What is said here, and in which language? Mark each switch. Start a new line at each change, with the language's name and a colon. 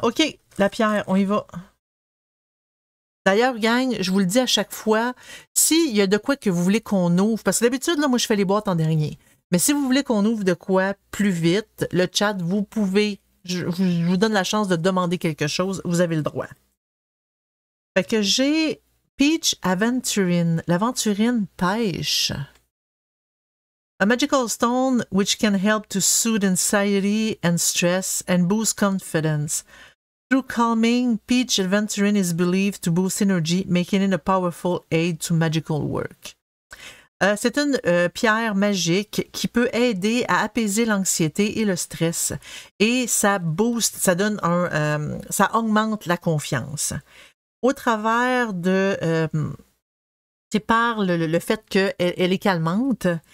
French: OK, la pierre, on y va. D'ailleurs, gang, je vous le dis à chaque fois, s'il y a de quoi que vous voulez qu'on ouvre, parce que d'habitude, là, moi, je fais les boîtes en dernier. Mais si vous voulez qu'on ouvre de quoi plus vite, le chat, vous pouvez, je vous donne la chance de demander quelque chose, vous avez le droit. Fait que j'ai Peach Aventurine, l'aventurine pêche.
English: A magical stone which can help to soothe anxiety and stress and boost confidence. Through calming, Peach Aventurine is believed to boost energy, making it a powerful aid to magical work.
French: C'est une pierre magique qui peut aider à apaiser l'anxiété et le stress. Et ça booste, ça donne ça augmente la confiance. Au travers de... c'est par le fait qu'elle est calmante.